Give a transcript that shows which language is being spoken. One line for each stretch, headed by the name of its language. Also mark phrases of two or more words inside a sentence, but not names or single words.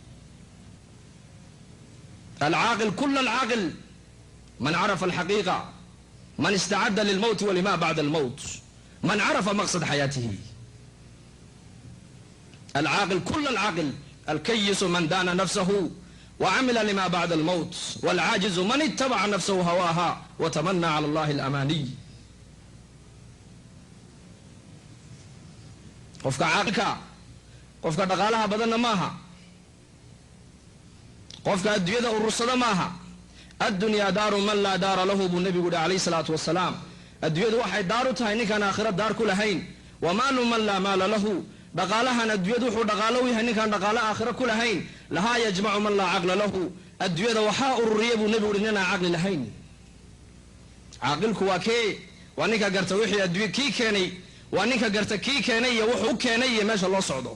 Arabic: العاقل كل العاقل من عرف الحقيقة، من استعد للموت ولما بعد الموت، من عرف مقصد حياته. العاقل كل العاقل. الكيس من دان نفسه وعمل لما بعد الموت، والعاجز من اتبع نفسه هواها وتمنى على الله الأماني.
Somali: qofka caaqilka qofka dhaqaalaha badanna maaha, qofka adduunyada urursada maaha.
Arabic: الدنيا دار من لا دار له بو النبي عليه الصلاة والسلام.
Somali: الدنيا waxay daar u tahay ninkaan aakhira daar ku lahayn.
Arabic: ومال من لا مال له.
Somali: dhaqaalahan adduunyadu wuxuu dhaqaalo u yahay ninkaan dhaqaalo aakhira ku lahayn.
Arabic: لها يجمع من لا عقل له.
Somali: adduunyada waxaa ururiya buu nebigu yidhi ninaan caqli lahayn. caaqilku waa kee? waa ninka garta wixii adduunya kii keenay, waa ninka garta kii keenay iyo wuxuu u keenay iyo meesha loo socdo.